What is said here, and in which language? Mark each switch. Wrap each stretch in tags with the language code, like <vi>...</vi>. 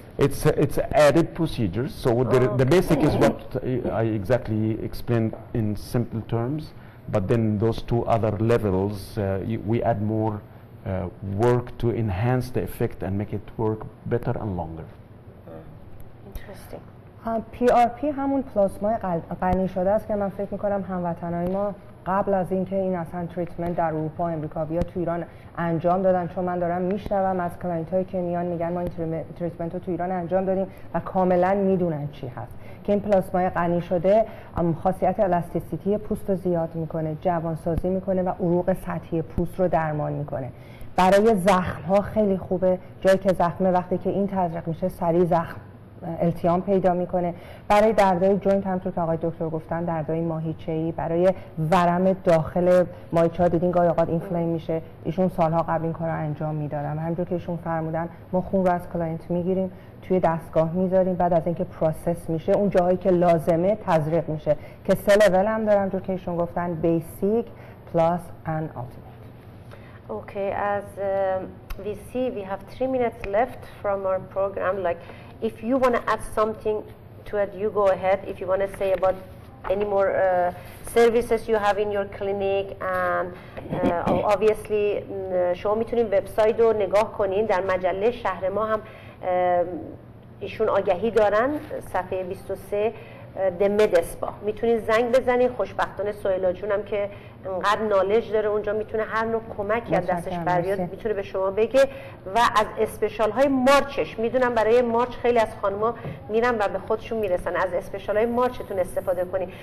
<en>it's added procedures. So the basic is what I exactly explained in simple terms, but then those two other levels we add more work to enhance the effect and make it work better and longer. Interesting.</en> <fa>PRP همون پلاسمای غنی شده است که من فکر می‌کنم هموطنای ما قبل از اینکه این اصلا تریتمنت در اروپا و امریکا بیا تو ایران انجام دادن، چون من دارم میشنوم از کلاینتایی که میان میگن ما این تریتمنت رو تو ایران انجام دادیم و کاملا میدونن چی هست. که این پلاسمای غنی شده خاصیت الاستیسیتی پوست رو زیاد میکنه، جوانسازی میکنه و عروق سطحی پوست رو درمان میکنه. برای زخم ها خیلی خوبه، جایی که زخمه وقتی که این تزریق میشه سریع زخم التیام پیدا میکنه. برای دردهای جوینت همونطور که آقای دکتر گفتن، دردهای ماهیچه‌ای، برای ورم داخل ماهیچه‌ها دیدین گاهی اوقات اینفلیم میشه، ایشون سالها قبل این کارو انجام میدادن. همونطور که ایشون فرمودن ما خون رو از کلاینت میگیریم، توی دستگاه میذاریم، بعد از اینکه پروسس میشه اون جاهایی که لازمه تزریق میشه که 3 لول هم دارم همونطور که ایشون گفتن، بیسیک، پلاس</fa> <en>and ultimate. Okay, as we see we have 3 minutes left from our program. Like if you want to add something to it, you go ahead. If you want to say about any more services you have in your clinic, and obviously</en> <fa>شما میتونید وبسایت رو نگاه کنین. در مجله شهر ما هم ایشون آگهی دارن، صفحه 23 دمدسپا میتونید زنگ بزنید. خوشبختانه سهیلا جونم که انقدر نالج داره اونجا، میتونه هر نوع کمکی از دستش بریاد میتونه به شما بگه. و از اسپشال های مارچش میدونم برای مارچ خیلی از خانما میرن و به خودشون میرسن، از اسپشال های مارچتون استفاده کنید.</fa>